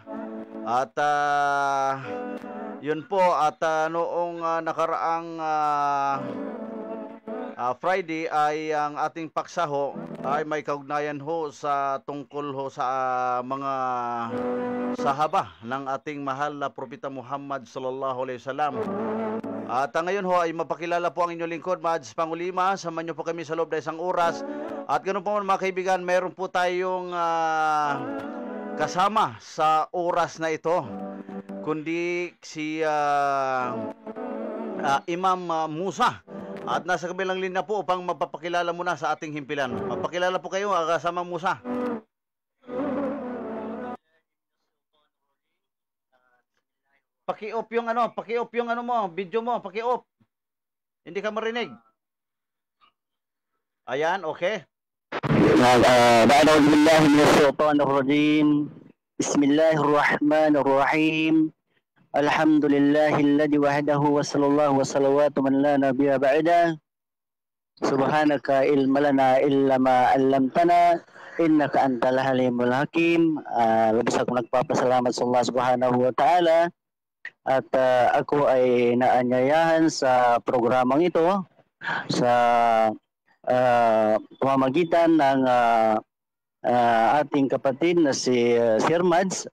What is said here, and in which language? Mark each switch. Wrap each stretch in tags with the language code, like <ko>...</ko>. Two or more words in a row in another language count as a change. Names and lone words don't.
<tl>At yun po, at noong nakaraang Friday ay ang ating paksa ho ay may kaugnayan ho sa tungkol ho sa mga sahaba ng ating mahal na Propeta Muhammad</tl> <ar>صلى الله عليه وسلم.</ar> <tl>At ngayon ho ay mapakilala po ang inyong lingkod, Mads Pangulima. Samahan niyo po kami sa loob ng isang oras. At ganoon po mga kaibigan, mayroon po tayong kasama sa oras na ito, kundi si Imam Musa. At nasa kabilang linya po upang mapapakilala muna sa ating himpilan. Mapakilala po kayo, kasama Musa. Paki-off yung mo, video mo, paki-off. Hindi ka marinig. Ayan, okay.</tl> <ar>أعوذ بالله من الشيطان الرجيم. بسم الله الرحمن الرحيم. الحمد لله الذي وحده وصلى الله والصلوات من لا نبي بعده. سبحانك علم لنا إلا ما علمتنا إنك أنت الحليم الحكيم.</ar> <tl>Labis akong nagpapasalamat sa Allah</tl> <ar>سبحانه وتعالى.</ar> <tl>At ako ay naanyayahan sa programang ito sa pamamagitan ng ating kapatid na si Sir Mads.</tl>